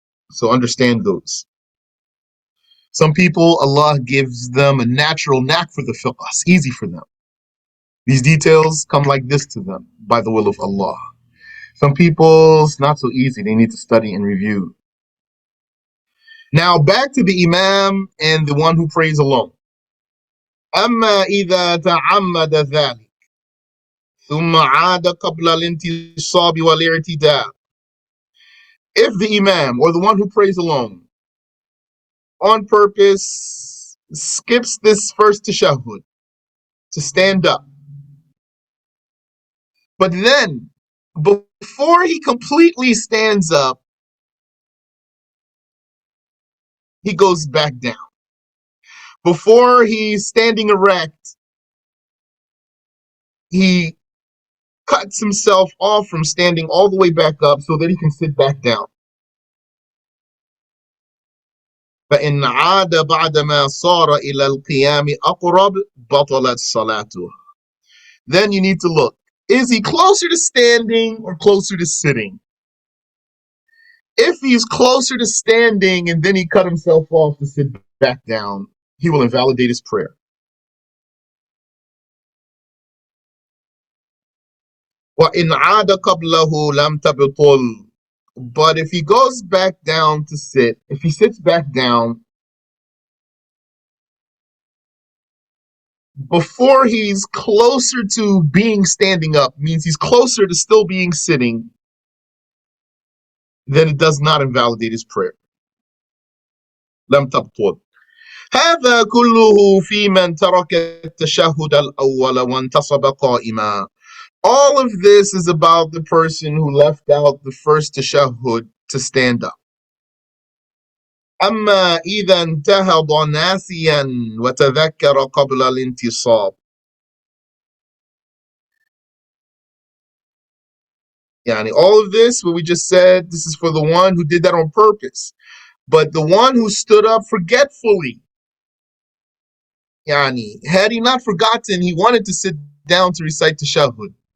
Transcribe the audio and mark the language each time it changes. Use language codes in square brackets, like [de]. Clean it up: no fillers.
[en] So understand those. Some people, Allah gives them a natural knack for the fiqh. It's easy for them. These details come like this to them by the will of Allah. Some people, it's not so easy. They need to study and review. Now back to the Imam and the one who prays alone. [ar] أما إذا تعمد ذلك ثم عاد قبل الانتصاب والاعتداء. [en] If the Imam or the one who prays alone on purpose skips this first tashahhud to stand up, but then before he completely stands up, he goes back down. Before he's standing erect, he cuts himself off from standing all the way back up so that he can sit back down. [ar] فإن عاد بعدما صار إلى القيام أقرب بطلت صلاته. [en] Then you need to look. Is he closer to standing or closer to sitting? If he's closer to standing and then he cut himself off to sit back down, he will invalidate his prayer. [ar] وَإِنْ عَادَ قَبْلَهُ لَمْ تَبْطُلْ. [en] But if he goes back down to sit, if he sits back down before he's closer to being standing up, means he's closer to still being sitting, then it does not invalidate his prayer. [ar] لم تبطل. هذا كله في من ترك التشهد الأول وانتصب قائما. [en] All of this is about the person who left out the first tashahhud to stand up. [ar] أما إذا انتهض ناسيا وتذكر قبل الانتصاب. [en] Yani all of this, what we just said, this is for the one who did that on purpose. But the one who stood up forgetfully, yani, had he not forgotten, he wanted to sit down to recite tashahhud.